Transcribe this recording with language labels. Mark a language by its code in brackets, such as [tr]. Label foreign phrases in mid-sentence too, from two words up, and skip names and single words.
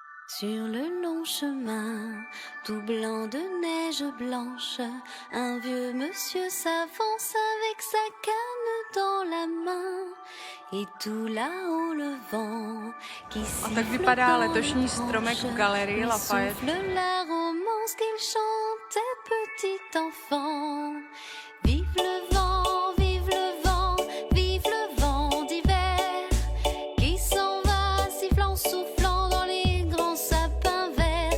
[fr] Sur le long chemin, tout blanc de neige blanche, un vieux monsieur s'avance avec sa canne dans la main. Et tout là-haut le vent qui siffle [cs] tak vypadá [fr] dans [cs] letošní [fr] les [cs] stromek v [fr] branches, [cs] galerii lui Lafayette. [fr] souffle la romance qu'il chantait petit enfant. Vive le vent, vive le vent, vive le vent d'hiver qui s'en va sifflant, soufflant dans les grands sapins verts.